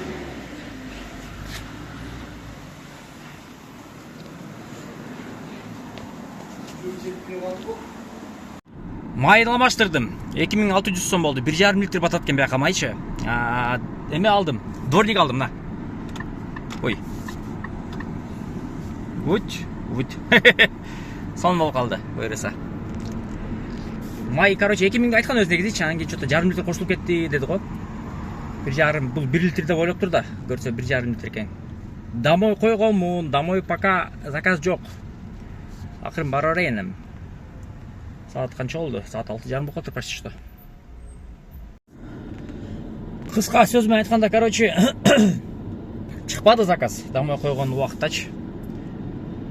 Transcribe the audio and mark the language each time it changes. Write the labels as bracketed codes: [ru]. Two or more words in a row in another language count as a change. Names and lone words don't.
[ky] Майын алмаштырдым. 2600 сом болду. 1,5 литр батат экен бияка майчы. Эме алдым. Дворник алдым, на. Ой. Вот. Сон болуп калды, буйруса. Май, короче, 2000 айткан өзү негизи, анан кийин что-то 1,5 литр кошулуп кетти деди го. 1,5, бул 1 литр деп ойлоп тур да, көрсө 1,5 литр экен. Домой койгонмун, [ru] домой пока заказ [ky] жок. Акырын бара берейин. Саат канча болду? Саат 6:30 болуп калды [ru] почти что. [ky] Кыска сөз менен айтканда, короче, чыкпады заказ. Домой койгон убактачы.